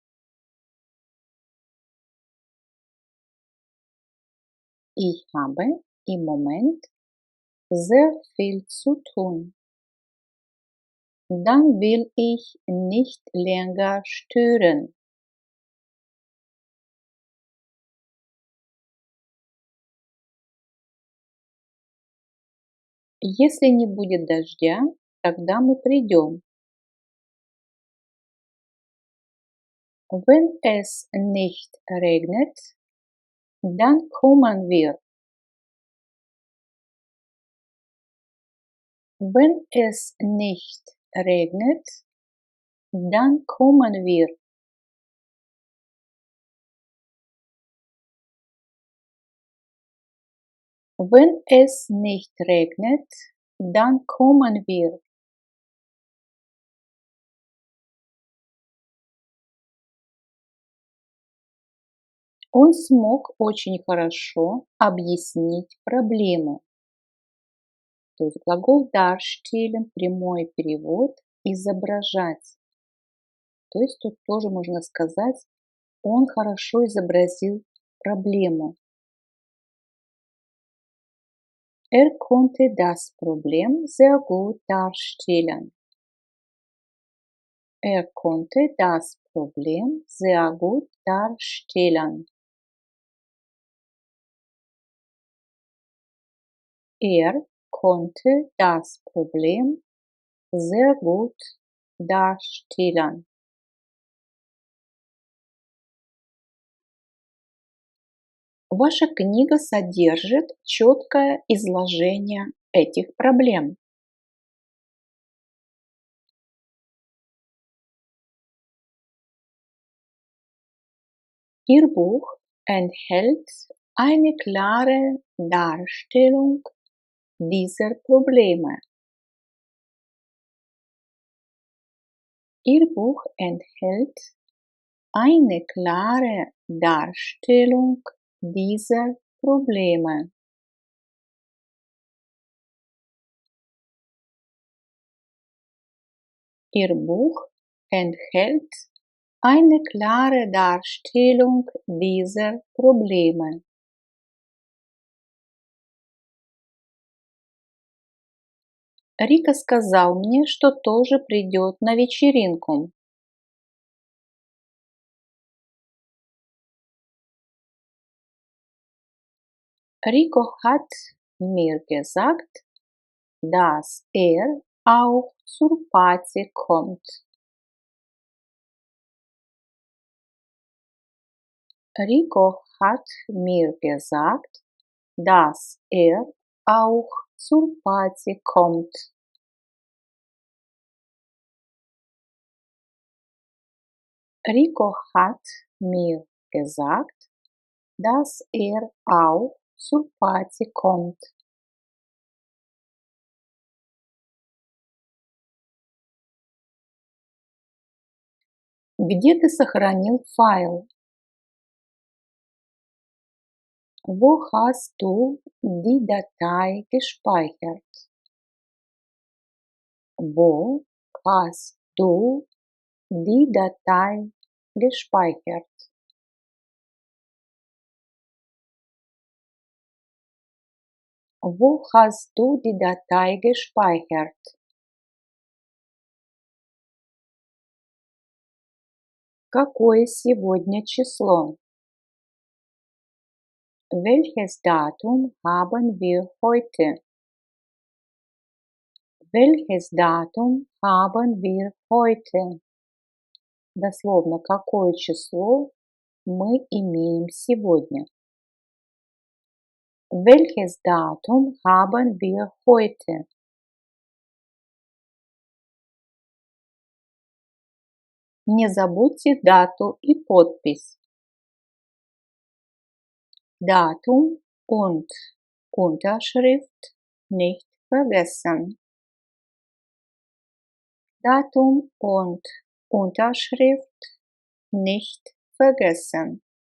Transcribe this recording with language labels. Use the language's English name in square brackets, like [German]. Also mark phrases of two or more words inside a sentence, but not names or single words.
[German] Ich habe im Moment sehr viel zu tun. Dann will ich nicht länger stören. [Russian] Если не будет дождя, тогда мы придем. [German] Wenn es nicht regnet, dann kommen wir. Wenn es nicht regnet, dann kommen wir. Wenn es nicht regnet, dann kommen wir. [Russian] Он смог очень хорошо объяснить проблему. То есть глагол darstellen, прямой перевод, изображать. То есть тут тоже можно сказать, он хорошо изобразил проблему. [German] Konnte das Problem sehr gut darstellen. Konnte das Problem sehr gut darstellen. Konnte das Problem sehr gut darstellen. [Russian] Ваша книга содержит четкое изложение этих проблем. [German] Ihr Buch enthält eine klare Darstellung dieser Probleme. Ihr Buch enthält eine klare Darstellung dieser Probleme. Ihr Buch enthält eine klare Darstellung dieser Probleme. [Russian] Рика сказал мне, что тоже придет на вечеринку. [German] Rico hat mir gesagt, dass auch zur Party kommt. Rico hat mir gesagt, dass auch zur Party kommt. Rico hat mir gesagt, dass auch zur Party kommt. [Russian] Где ты сохранил файл? [German] Wo hast du die Datei gespeichert? Wo hast du die Datei gespeichert? Wo hast du die Datei gespeichert? [Russian] Какое сегодня число? [German] Welches Datum haben wir heute? Welches Datum haben wir heute? [Russian] Дословно, какое число мы имеем сегодня? [German] Welches Datum haben wir heute? [Russian] Не забудьте дату и подпись. [German] Datum und Unterschrift nicht vergessen. Datum und Unterschrift nicht vergessen.